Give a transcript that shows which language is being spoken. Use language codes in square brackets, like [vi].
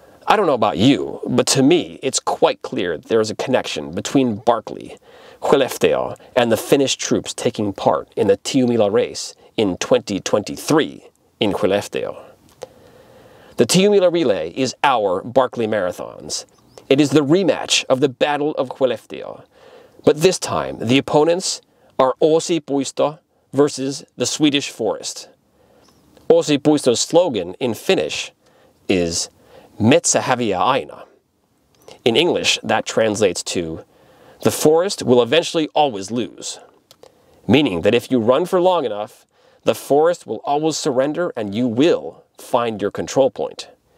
[en] I don't know about you, but to me it's quite clear there is a connection between Barclay, Skellefteå, and the Finnish troops taking part in the Tiiumila race in 2023 in Skellefteå. The Tiiumila Relay is our Barclay Marathons. It is the rematch of the Battle of Skellefteå, but this time the opponents are Åsipuisto versus the Swedish Forest. Åsipuisto's slogan in Finnish is [fi] Metsä häviää aina. [en] In English, that translates to, the forest will eventually always lose, meaning that if you run for long enough, the forest will always surrender and you will find your control point.